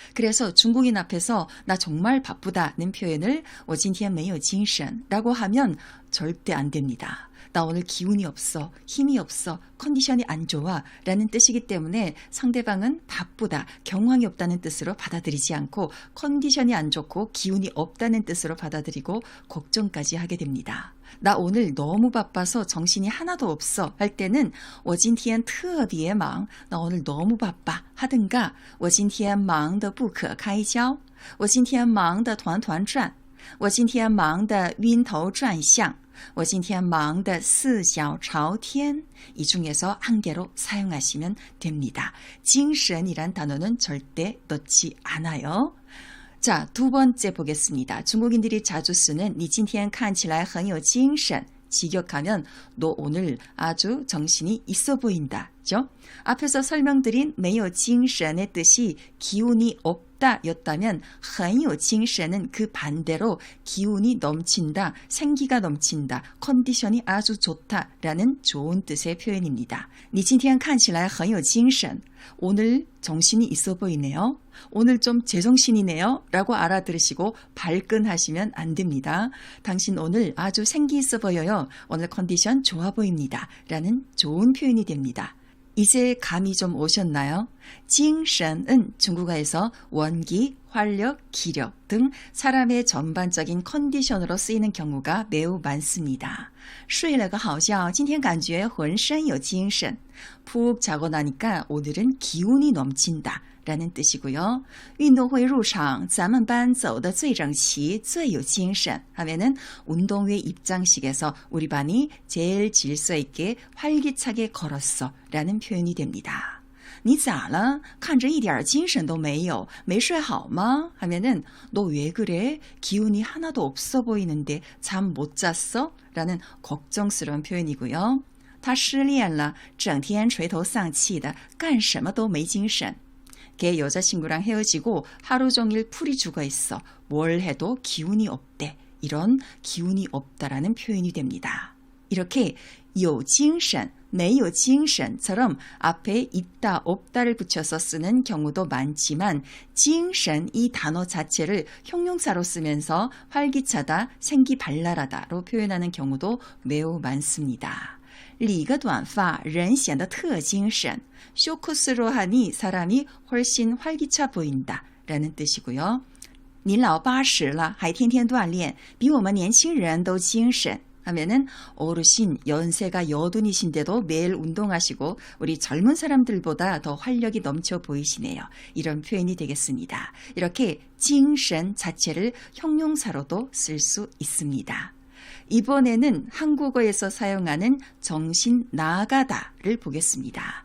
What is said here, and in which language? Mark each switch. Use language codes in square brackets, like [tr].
[ko] 그래서 중국인 앞에서 나 정말 바쁘다는 표현을 [zh] 我今天没有精神 [ko] 라고 하면 절대 안 됩니다. 나 오늘 기운이 없어, 힘이 없어, 컨디션이 안 좋아 라는 뜻이기 때문에 상대방은 바쁘다, 경황이 없다는 뜻으로 받아들이지 않고 컨디션이 안 좋고 기운이 없다는 뜻으로 받아들이고 걱정까지 하게 됩니다. 나 오늘 너무 바빠서 정신이 하나도 없어 할 때는 [zh] 我今天特别忙, [ko] 나 오늘 너무 바빠 하든가 [zh] 我今天忙得不可开交, 我今天忙得团团转, 我今天忙得晕头转向, 我今天忙得四脚朝天. [ko] 이 중에서 한 개로 사용하시면 됩니다. 징신이란 단어는 절대 넣지 않아요. 자, 두 번째 보겠습니다. 중국인들이 자주 쓰는 [zh] 你今天看起来很有精神. [ko] 직역하면 너 오늘 아주 정신이 있어 보인다. 죠? 앞에서 설명드린 没有精神의 뜻이 기운이 없다 였다면 很有精神은 그 반대로 기운이 넘친다, 생기가 넘친다, 컨디션이 아주 좋다라는 좋은 뜻의 표현입니다. [zh] 你今天看起来很有精神. [ko] 오늘 정신이 있어 보이네요. 오늘 좀 제정신이네요. 라고 알아들으시고 발끈하시면 안 됩니다. 당신 오늘 아주 생기 있어 보여요. 오늘 컨디션 좋아 보입니다. 라는 좋은 표현이 됩니다. 이제 감이 좀 오셨나요? 징신은 중국어에서 원기, 활력, 기력 등 사람의 전반적인 컨디션으로 쓰이는 경우가 매우 많습니다. [zh] 睡了个好觉,今天感觉浑身有精神. [ko] 푹 자고 나니까 오늘은 기운이 넘친다 라는 뜻이고요. [zh] 运动会入场,咱们班走得最整齐,最有精神 [ko] 하면은 운동회 입장식에서 우리 반이 제일 질서 있게 활기차게 걸었어 라는 표현이 됩니다. [zh] 你咋了? 看着一点精神都没有,没睡好吗? [ko] 하면은 너 왜 그래? 기운이 하나도 없어 보이는데 잠 못 잤어? 라는 걱정스러운 표현이고요. [zh] 他失恋了,整天垂头丧气的,干什么都没精神. [ko] 걔 여자친구랑 헤어지고 하루 종일 풀이 죽어 있어. 뭘 해도 기운이 없대. 이런 기운이 없다라는 표현이 됩니다. 이렇게 有精神, 没有精神처럼 앞에 있다, 없다를 붙여서 쓰는 경우도 많지만 精神 이 단어 자체를 형용사로 쓰면서 활기차다, 생기발랄하다로 표현하는 경우도 매우 많습니다. [zh] 理个短发,人显得特精神. [ko] 쇼커스로 하니 사람이 훨씬 활기차 보인다 라는 뜻이고요. [zh] 您老80了,还天天锻炼,比我们年轻人都精神. [ko] 하면은 어르신 연세가 여든이신데도 매일 운동하시고 우리 젊은 사람들보다 더 활력이 넘쳐 보이시네요. 이런 표현이 되겠습니다. 이렇게 징신 자체를 형용사로도 쓸 수 있습니다. 이번에는 한국어에서 사용하는 정신 나가다를 보겠습니다.